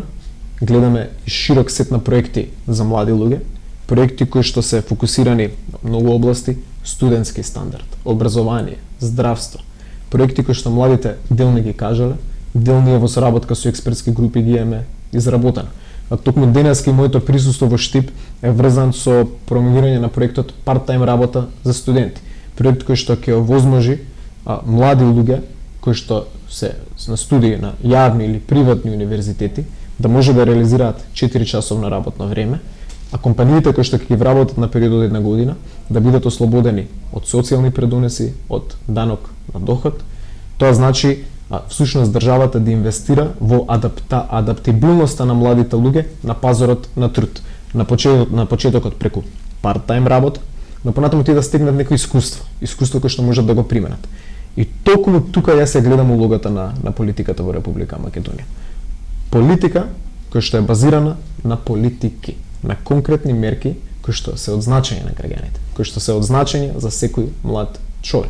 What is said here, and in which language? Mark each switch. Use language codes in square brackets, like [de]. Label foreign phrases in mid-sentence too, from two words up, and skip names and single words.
[mk] Гледаме широк сет на проекти за млади луѓе, проекти кои што се фокусирани на многу области, студентски стандард, образование, здравство, проекти кои што младите дел не ги кажале, дел ние во соработка со експертски групи ги имаме изработено. А токму денеска моето присуство во Штип е врзан со промовирање на проектот part-time работа за студенти. Проект кој што ќе овозможи млади луѓе кои што се на студии на јавни или приватни универзитети да може да реализираат 4 часовно работно време, а компаниите кои што ќе ги вработат на период од една година да бидат ослободени од социјални предонеси, од данок на доход. Тоа значи всушност државата да инвестира во адаптибилноста на младите луѓе на пазарот на труд. На почетокот преку part-time работа, но понатаму тие да стегнат некои искуство кои што можат да го применат. И токму тука јас се гледам улогата на политиката во Република Македонија. Политика која што е базирана на политики, на конкретни мерки кои што се од значење на граѓаните, кои што се од значење за секој млад човек.